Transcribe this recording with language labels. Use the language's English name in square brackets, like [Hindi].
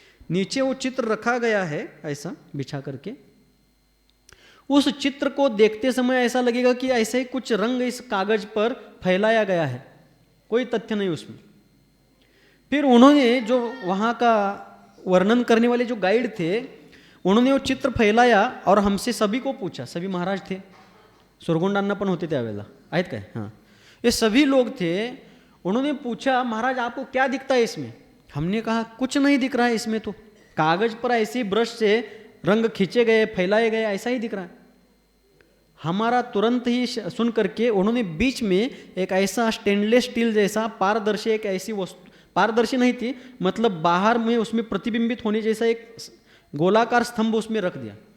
[Hindi] नीचे वो चित्र रखा गया है ऐसा बिछा करके। उस चित्र को देखते समय ऐसा लगेगा कि ऐसे ही कुछ रंग इस कागज पर फैलाया गया है, कोई तथ्य नहीं उसमें। फिर उन्होंने जो वहाँ का वर्णन करने वाले जो गाइड थे, उन्होंने वो चित्र फैलाया और हमसे सभी को पूछा. सभी महाराज थे, [Marathi] सुरगुंडांना पण होते त्यावेळेला, आहेत काय? [Hindi] हां, ये सभी लोग थे. उन्होंने पूछा, महाराज आपको क्या दिखता है इसमें? हमने कहा कुछ नहीं दिख रहा है इसमें, तो कागज पर ऐसे ब्रश से रंग खींचे गए, फैलाए गए, ऐसा ही दिख रहा है. हमारा तुरंत ही सुन करके उन्होंने बीच में एक ऐसा स्टेनलेस स्टील जैसा पारदर्शी, एक ऐसी वस्तु, पारदर्शी नहीं थी, मतलब बाहर में उसमें प्रतिबिंबित होने जैसा एक गोलाकार स्तंभ उसमें रख दिया.